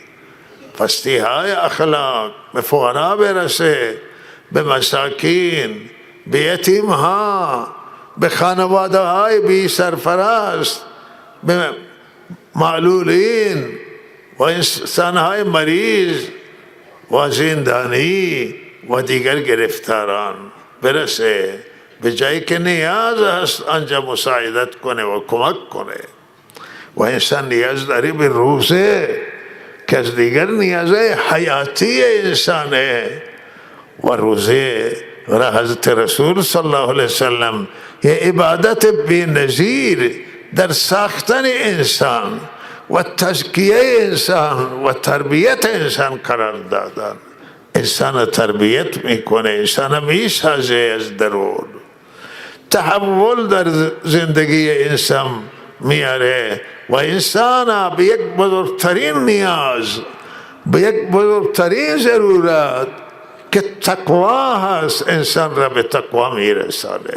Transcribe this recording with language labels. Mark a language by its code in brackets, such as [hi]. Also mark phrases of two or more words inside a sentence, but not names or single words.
[fa] پستی های اخلاق، به فقرا برسه، به مساکین، به یتیم ها، به خانواده های بی سرپرست، به معلولین و انسان های مریض و زندانی و دیگر گرفتاران برسه، به جایی که نیاز است آنجا مساعدت کنه و کمک کنه. و انسان نیاز داری به روزه که از دیگر نیازهای حیاتی انسانه و روزه را حضرت رسول [ar] صلی اللہ علیہ وسلم [fa] یه عبادت بی‌نظیر در ساختن انسان و تزکیه انسان و تربیت انسان قرار دادن. انسان تربیت میکنه، انسان میسازه از درون، تحول در زندگی انسان میاره و انسان به یک بزرگترین نیاز، به یک بزرگترین ضرورت که تقوا هست، انسان را به تقوا میرسانه.